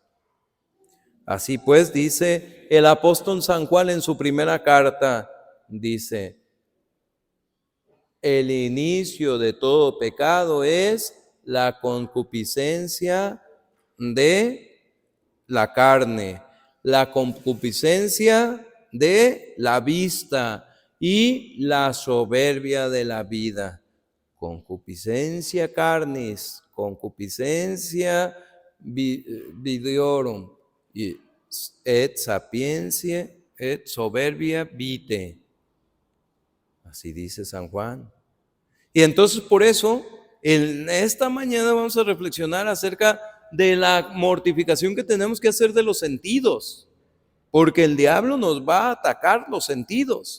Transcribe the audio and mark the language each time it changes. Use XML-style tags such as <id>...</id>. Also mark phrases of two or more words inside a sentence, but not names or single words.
<es>Así pues, dice el apóstol San Juan en su primera carta, dice, el inicio de todo pecado es la concupiscencia de la carne, la concupiscencia de la vista y la soberbia de la vida.</es> <la>Concupiscencia carnis, concupiscencia vidiorum, et sapientia, et soberbia vitae.</la> <es>Así dice San Juan. Y entonces por eso, en esta mañana vamos a reflexionar acerca de la mortificación que tenemos que hacer de los sentidos, porque el diablo nos va a atacar los sentidos.</es>